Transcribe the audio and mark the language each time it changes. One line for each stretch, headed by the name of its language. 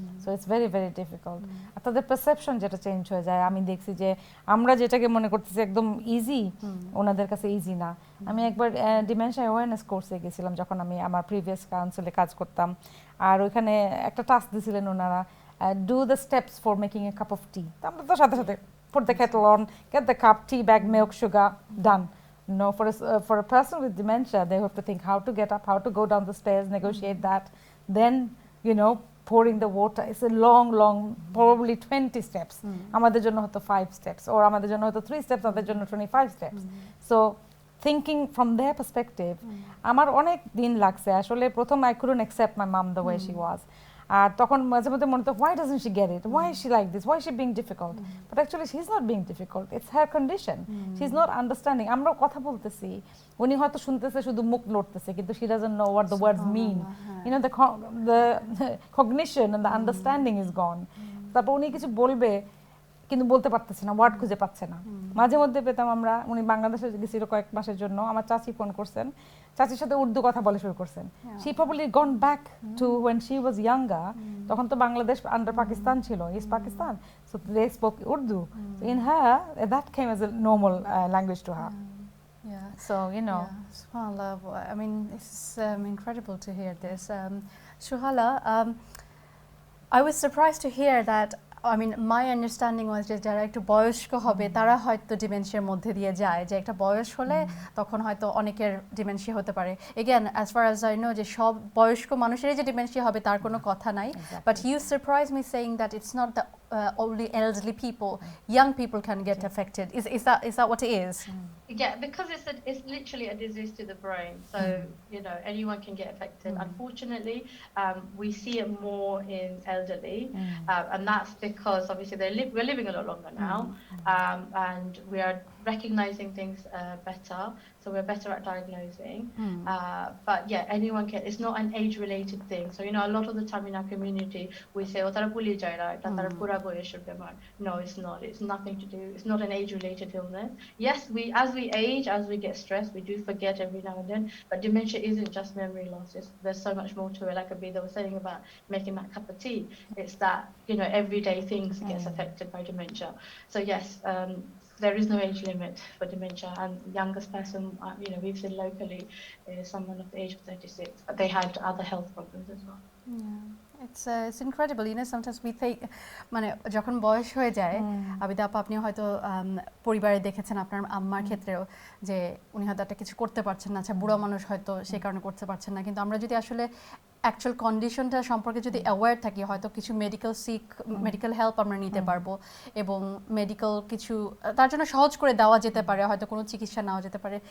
Bangla: So it's very very difficult. আর তাদের perception যেটা change হয়ে যায়, আমি দেখছি যে আমরা যেটাকে মনে করতেছি একদম ইজি, ওনাদের কাছে ইজি না। আমি একবার ডিমেনশিয়া অ্যাওয়ারনেস কোর্সে গেছিলাম যখন আমি আমার প্রিভিয়াস কাউন্সিলে কাজ করতাম, আর ওইখানে একটা টাস্ক দিয়েছিলেন ওনারা,
English: Do the steps for making a cup of tea.
Bangla: আমরা তো সাথে সাথে
English: put the kettle on, get the cup, tea bag, milk, sugar, done. No, for a person with dementia, they have to think how to get up, how to go down the stairs, negotiate that, then you know pouring the water. It's a long probably 20 steps.
Bangla: আমাদের জন্য হয়তো 5 steps, or আমাদের জন্য হয়তো 3 steps, আমাদের জন্য 25 steps.
English: So thinking from their perspective,
Bangla: আমার অনেক দিন লাগছে আসলে।
English: প্রথম I couldn't accept my mom the way she was.
Bangla: আর তখন মাঝে মধ্যে মনে হতো
English: why doesn't she get it, why is she like this, why is she being difficult, but actually she's not being difficult, it's her condition, she's not understanding.
Bangla: আমরা কথা বলতেছি, উনি হয়তো শুনতেছে, শুধু মুখ লড়তেছে, কিন্তু
English: she doesn't know what the words mean, you know, the cognition and the understanding is gone.
Bangla: তারপর উনি কিছু বলবে কিন্তু বলতে পারতেছে না, ওয়ার্ড খুঁজে পাচ্ছে না। মাঝে মধ্যে পেতাম আমরা, উনি বাংলাদেশে গেছিল কয়েক মাসের জন্য, আমার চাচি ফোন করছেন, চাচির সাথে উর্দু কথা বলে শুরু করছেন।
English: She probably gone back to when she was younger.
Bangla: তখন তো বাংলাদেশ আন্ডার পাকিস্তান ছিল, East Pakistan,
English: so they spoke Urdu. So in her, that came as a normal language to her. Yeah. So you know. Yeah. SubhanAllah. I mean, it's incredible to hear this. Shuhala, I was surprised to hear that I mean, my understanding was
Bangla: যে যারা একটু বয়স্ক হবে তারা হয়তো ডিমেনশিয়ার মধ্যে দিয়ে যায়, যে একটা বয়স হলে তখন হয়তো অনেকের ডিমেনশিয়া হতে পারে।
English: again as far as I know
Bangla: যে সব বয়স্ক মানুষেরই যে ডিমেনশিয়া হবে তার কোনো কথা নাই,
English: But you surprise me saying that it's not the only elderly people, young people can get affected. Is that what it is? Yeah, because it's literally a disease to the brain, so you know anyone can get affected. Unfortunately, we see it more in elderly, and that's because obviously we're living a lot longer now, and we are recognizing things better, so we're better at diagnosing. But yeah, anyone can. It's not an age-related thing. So you know, a lot of the time in our community, we say, "Oh,
Bangla: tara bhuli jai raha hai, tara pura boyeshor bemar."
English: No, it's not. It's nothing to do. It's not an age-related illness. Yes, as we age, as we get stressed, we do forget every now and then. But dementia isn't just memory loss. There's so much more to it. Like Abida was saying about making that cup of tea. It's that, you know, everyday things gets affected by dementia. So yes, there is no age limit for dementia. And the youngest person, you know, we've seen locally is someone of the age of 36, but they had other health problems as well. Yeah, it's incredible. You know, sometimes we think,
Bangla: মানে যখন বয়স হয়ে যায়, আবিদা আপা আপনি হয়তো পরিবারে দেখেছেন আপনার আম্মার ক্ষেত্রেও যে উনি হয়তো একটা কিছু করতে পারছেন না, আচ্ছা বুড়ো মানুষ হয়তো সেই কারণে করতে পারছেন না, কিন্তু আমরা যদি আসলে অ্যাকচুয়াল কন্ডিশনটা সম্পর্কে যদি অ্যাওয়্যার থাকি হয়তো কিছু মেডিকেল হেল্প আমরা নিতে পারবো, এবং মেডিকেল কিছু তার জন্য সহজ করে দেওয়া যেতে পারে, হয়তো কোনো চিকিৎসা নেওয়া যেতে পারে।